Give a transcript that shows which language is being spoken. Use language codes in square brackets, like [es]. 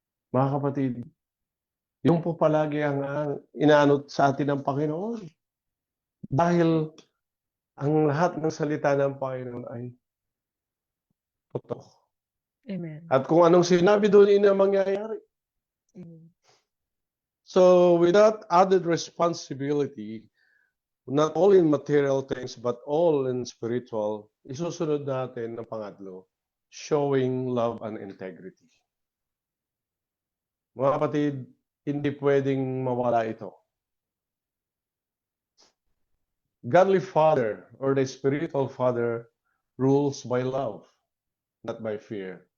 [tl] Mga kapatid, yung po palagi ang inaanot sa atin ng Panginoon. Dahil ang lahat ng salita ng Panginoon ay totoo. Amen. At kung anong sinabi doon, yun ang mangyayari. [en] So, without added responsibility, not only in material things, but all in spiritual, [tl] isusunod natin ang pangatlo, [en] showing love and integrity. [tl] Mga kapatid, hindi pwedeng mawala ito. [en] Godly father or the spiritual father rules by love, not by fear.